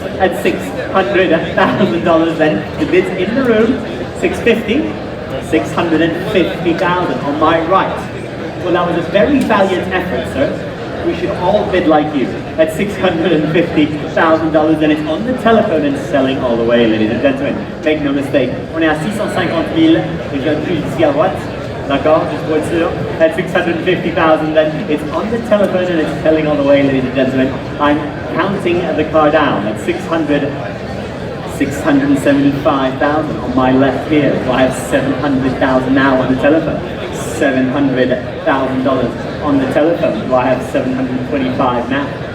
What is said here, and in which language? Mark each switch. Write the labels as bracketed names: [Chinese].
[English] At $600,000 then, the bids in the room, 650, 650,000 on my right. Well, that was a very valiant effort, sir. We should all bid like you at $650,000, and it's on the telephone and selling all the way, ladies and gentlemen. Make no mistake. [French] On est à 650 000, et je plus ici à droite. D'accord, just pour être sûr. [English] At 650,000, then it's on the telephone and it's selling all the way, ladies and gentlemen. I'm counting the car down at 675,000 on my left here. So I have 700,000 now on the telephone. $700,000 on the telephone. So I have 725 now.